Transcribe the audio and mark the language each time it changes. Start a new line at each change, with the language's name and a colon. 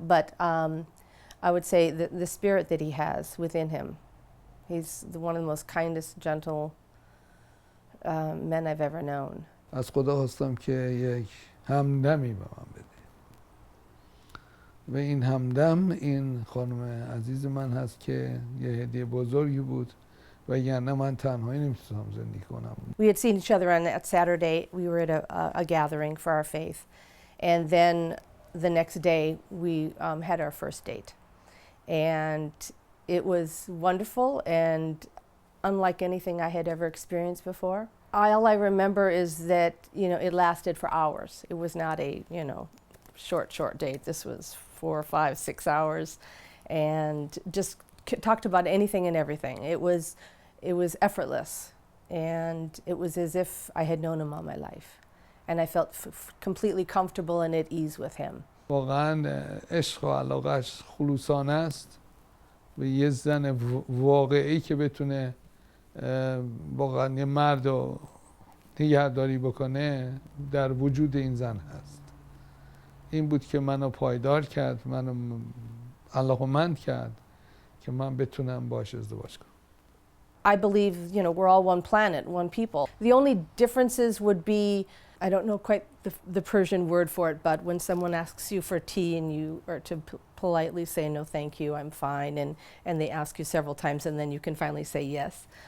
English: But I would say the spirit that he has within him, he's one of the most kindest, gentle men I've ever known.
Persian: از خدا خواستم که یک همدمی به من بده و این همدم این خانم عزیز من هست که یه هدیه بزرگی بود و یعنی من تنهایی نمیتونم زندگی کنم.
English: We had seen each other on that Saturday. We were at a gathering for our faith. And then the next day, we had our first date. And it was wonderful and unlike anything I had ever experienced before. All I remember is that, you know, it lasted for hours. It was not a, you know, short date. This was 4, 5, 6 hours. And just talked about anything and everything. It was effortless. And it was as if I had known him all my life. And I felt completely comfortable and at ease with him.
Persian: واقعا عشق و علاقهش خلوصانه است و یه زن واقعی که بتونه واقعا یه مرد رو نگهداری بکنه در وجود این زن هست. این بود که منو پایدار کرد، منو علاقمند کرد که من بتونم باش ازدواج کنم.
English: I believe, you know, we're all one planet, one people. The only differences would be, I don't know quite the Persian word for it, but when someone asks you for tea and you are to politely say, no, thank you, I'm fine, and they ask you several times and then you can finally say yes.